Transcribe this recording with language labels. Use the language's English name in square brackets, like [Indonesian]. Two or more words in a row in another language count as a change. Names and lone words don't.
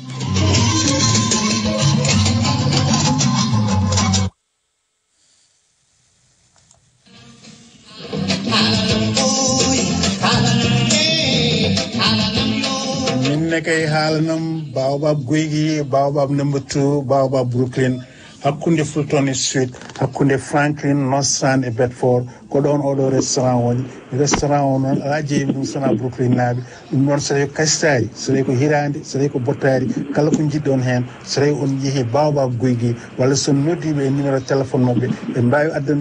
[Fula] nekkay haalanam Baobab Guigui Baobab number 2 Baobab Brooklyn hakkunde Fulton Street hakkunde Franklin Nostrand e Bedford ko ɗon oɗo restaurant woni restaurant o noon ala jeeyi ɗum sona Brooklyn naaɓe ɗum noon so tawi ko kasitari so tawi ko hirande so tawi ko bottari kala ko jiɗɗon hen so tawi on yeehi Baobab Guigui walla so noddiɓe e [French] numéro téléphone [Fula] mabɓe ɓe mbawi addande